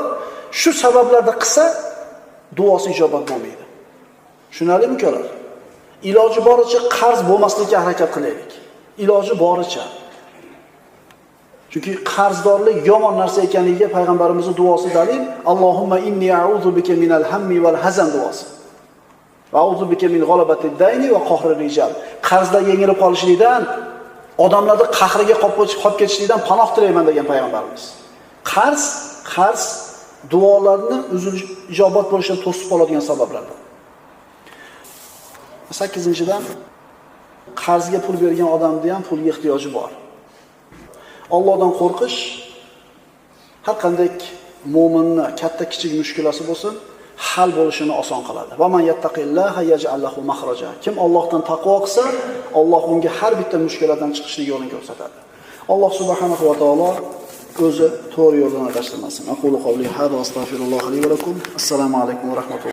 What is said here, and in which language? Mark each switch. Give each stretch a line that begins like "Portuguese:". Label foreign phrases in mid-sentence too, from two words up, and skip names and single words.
Uzbek: Shu sabablarda qilsa, duosi ijobat bo'lmaydi. Tushunarlimi ukalar? Iloji boricha qarz bo'lmaslikka harakat qilaylik. Iloji boricha. Chunki qarzdorlik yomon narsa ekanligiga payg'ambarimizning duosi dalil.
Arabic: اللهم إني أعوذ بك من الهم والحزن duosi. وأعوذ بك من غلبة الدين وقهر الرجال.
Uzbek: Qarzda yengilib qolishlikdan, odamlarni qahriga qolib ketishlikdan panoh tilayman degan payg'ambarimiz. Qarz duolarni ijobat bo'lishidan to'sib qoladigan sabablardan. 8-dan qarzga pul bergan odamning ham pulga ehtiyoji bor. Allohdan qo'rqish har qanday mo'minni katta kichik mushkulasi bo'lsin, hal bo'lishini oson qiladi.
Arabic: ومن يتق الله يجعل له مخرجا.
Uzbek: Kim Allohdan taqvo qilsa, Alloh unga har bitta mushkuladan chiqishlik yo'lini ko'rsatadi. Alloh
Arabic: سبحانه وتعالى
Uzbek: o'zi to'g'ri yo'ldan adashtirmasin.
Arabic: أقول قولي هذا أستغفر الله لي ولكم. السلام عليكم ورحمة الله.